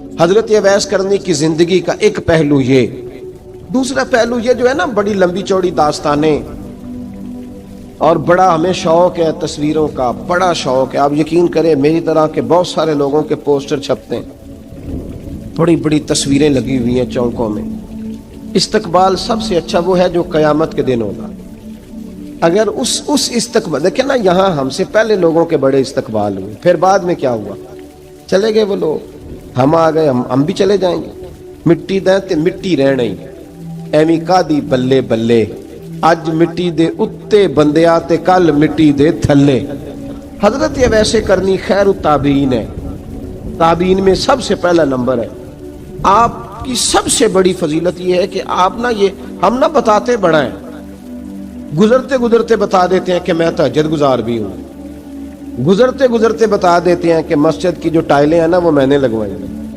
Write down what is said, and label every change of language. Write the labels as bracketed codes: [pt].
[ur] حضرت اویس کرنی کی زندگی کا ایک پہلو یہ. دوسرا پہلو یہ جو ہے نا بڑی لمبی چوڑی داستانیں، اور بڑا ہمیں شوق ہے تصویروں کا، بڑا شوق ہے. آپ یقین کریں میری طرح کے بہت سارے لوگوں کے پوسٹر چھپتے ہیں، بڑی بڑی تصویریں لگی ہوئی ہیں چوکوں میں. استقبال سب سے اچھا وہ ہے جو قیامت کے دن ہوگا. اگر اس استقبال دیکھیں نا، یہاں ہم سے پہلے لوگوں کے بڑے استقبال ہوئے، پھر بعد میں کیا ہوا؟ چلے گئے وہ لوگ، ہم آ گئے، ہم بھی چلے جائیں گے. [pa] مٹی دیں تے مٹی رہنا ہی ایویں کا دی بلے بلے، اج مٹی دے اتے بندیا تے کل مٹی دے تھلے. [ur] حضرت اویس کرنی خیر التابعین ہے، تابعین میں سب سے پہلا نمبر ہے. آپ کی سب سے بڑی فضیلت یہ ہے کہ آپ نا، یہ ہم نہ بتاتے بڑا ہیں، گزرتے گزرتے بتا دیتے ہیں کہ میں تہجد گزار بھی ہوں، گزرتے گزرتے بتا دیتے ہیں کہ مسجد کی جو ٹائلیں ہیں نا وہ میں نے لگوائی ہیں.